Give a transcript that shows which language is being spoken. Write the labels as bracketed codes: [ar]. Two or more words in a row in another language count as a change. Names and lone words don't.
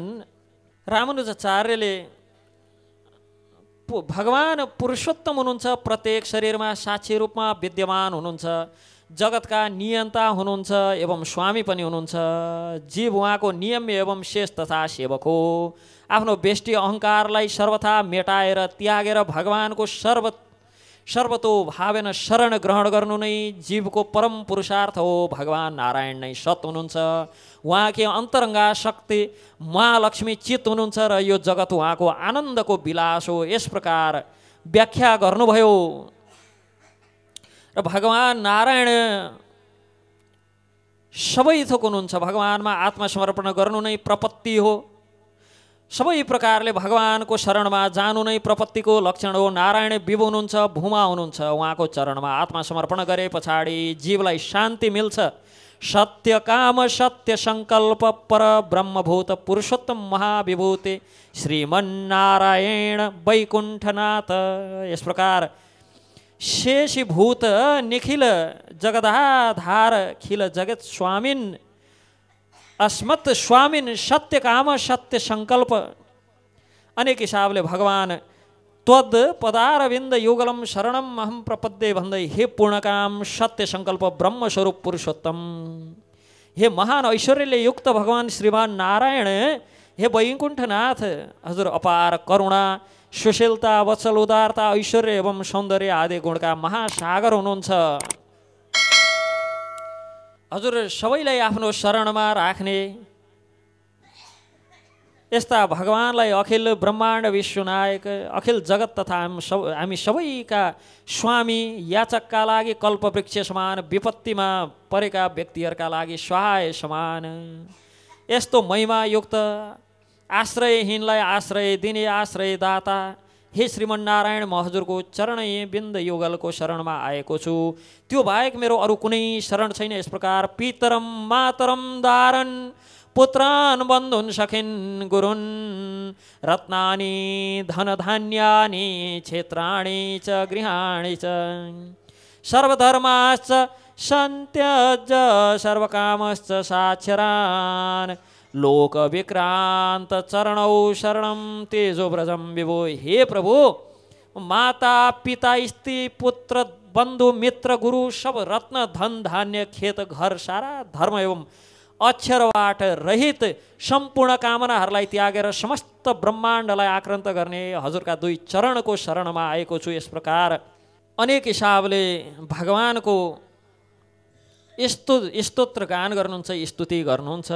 [ne] रामानुजाचार्यले भगवान पुरुषोत्तम हुनुहुन्छ, प्रत्येक शरीरमा साक्षी रूपमा विद्यमान हुनुहुन्छ, जगतका नियन्ता हुनुहुन्छ एवं स्वामी पनि हुनुहुन्छ। जीव उहाँको नियम एवं शेष तथा सेवक हो। आफ्नो बेष्टि अहङ्कारलाई सर्वथा मेटाएर त्यागेर भगवानको सर्वतो भावेन शरण ग्रहण गर्नु नै जीवको परम पुरुषार्थ हो। भगवान नारायण नै सत हुनुहुन्छ। उहाँकी अन्तरङ्गा शक्ति महालक्ष्मी चित्त हुनुहुन्छ र यो जगत उहाँको आनन्दको विलास हो। यस प्रकार व्याख्या गर्नुभयो। र भगवान नारायण सबै थोक हुनुहुन्छ। भगवानमा आत्मसमर्पण गर्नु नै प्रपत्ति हो। सबै प्रकारले भगवानको शरणमा जानु नै प्रपत्तिको लक्षण हो। नारायण विभु हुनुहुन्छ, भूमा हुनुहुन्छ। उहाँको चरणमा आत्मसमर्पण गरे पछाडि जीवलाई शान्ति मिल्छ। [sa] सत्य काम सत्य सङ्कल्प पर ब्रह्मभूत पुरुषोत्तम महाविभूति श्रीमन्नारायण वैकुण्ठनाथ। [ne] यस प्रकार [sa] शेषीभूत निखिल जगदाधार खिल जगत स्वामिन अस्मत् स्वामिन सत्य काम सत्य सङ्कल्प। [ne] अनेक हिसाबले भगवान [sa] त्वद पदारविन्द युगलम शरणम अहम प्रपद्ये [ne] भन्दै हे पूर्णकाम सत्य सङ्कल्प ब्रह्मस्वरूप पुरुषोत्तम, हे महान ऐश्वर्यले युक्त भगवान श्रीमान नारायण, हे वैकुण्ठनाथ, हजुर अपार करुणा सुशीलता वत्सल उदारता ऐश्वर्य एवं सौन्दर्य आदि गुणका महासागर हुनुहुन्छ। हजुर सबैलाई आफ्नो शरणमा राख्ने यस्ता भगवानलाई अखिल ब्रह्माण्ड विश्वनायक अखिल जगत तथा हामी सबैका स्वामी याचकका लागि कल्पवृक्ष समान, विपत्तिमा परेका व्यक्तिहरूका लागि सहाय समान, यस्तो महिमायुक्त आश्रयहीनलाई आश्रय दिने आश्रयदाता हे श्रीमन्नारायण, म हजुरको चरण बिन्द युगलको शरणमा आएको छु। त्यो बाहेक मेरो अरू कुनै शरण छैन। यस प्रकार [sa] पितरम मातरम दारन पुत्रान् बन्धुन् सखिन् गुरुन् रत्नानि धनधान्यानि क्षेत्राणि च गृहाणि च सर्वधर्माश्च सन्त्यज सर्वकामश्च साक्षरान् लोकविक्रान्त चरणौ शरणं तेजोव्रजं विभो। [ne] हे प्रभु, माता पिता स्त्री पुत्र बन्धु मित्र गुरु सब रत्न धन धान्य खेत घर सारा धर्म एवं अक्षरबाट रहित सम्पूर्ण कामनाहरूलाई त्यागेर समस्त ब्रह्माण्डलाई आक्रान्त गर्ने हजुरका दुई चरणको शरणमा आएको छु। यस प्रकार अनेक हिसाबले भगवानको स्तोत्र गान गर्नुहुन्छ, स्तुति गर्नुहुन्छ।